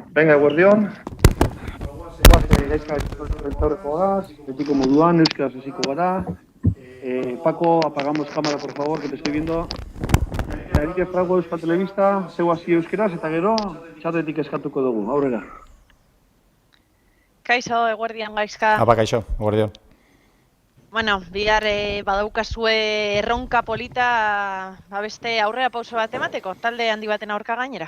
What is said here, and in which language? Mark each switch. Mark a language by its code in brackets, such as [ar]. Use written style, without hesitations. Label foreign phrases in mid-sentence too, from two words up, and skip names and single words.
[es] Venga, guardión. [eu] Betiko moduan, euskaraz hasiko gara. [es] Paco, apagamos cámara, por favor, que te estoy viendo. [eu] Enrique Frago, Euskal Telebista, zeu hasi euskaraz, eta gero, txatetik eskatuko dugu, aurrera. Kaixo, eguerdian gaizka. Apa, kaixo, eguerdion. Bueno, bihar badaukazue erronka polita beste aurrera pauso bat emateko, talde handi baten aurka gainera.